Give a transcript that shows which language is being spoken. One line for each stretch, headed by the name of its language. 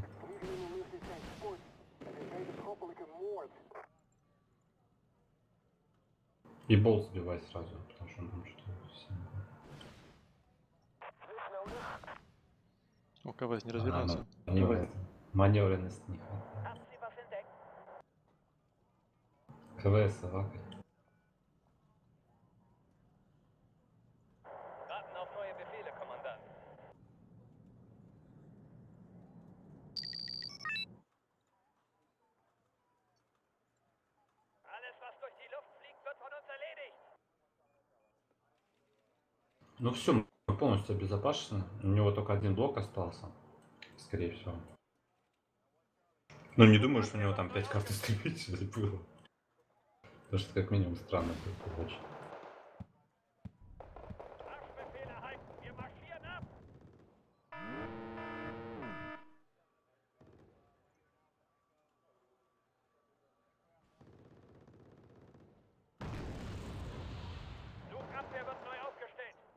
Dutch: Vliegen in de lucht is geen sport. Het is wetenschappelijke moord.
Russian: И болт сбивай сразу, потому что он там что-то... О, КВС не развернется. Маневренность не хватает.
German: Haben Sie was entdeckt?
Russian: КВС лакать.
German: Warten auf neue Befehle, Kommandant. Alles, was durch die Luft fliegt, wird von uns erledigt.
Russian: Ну все, мы полностью обезопасены. У него только один блок остался, скорее всего. Ну не думаю, что у него там 5 карт истребителей было. Потому что как минимум странно было очень.
German: Marschbefehl erhalten. Wir marschieren ab. Flugabwehr wird neu aufgestellt.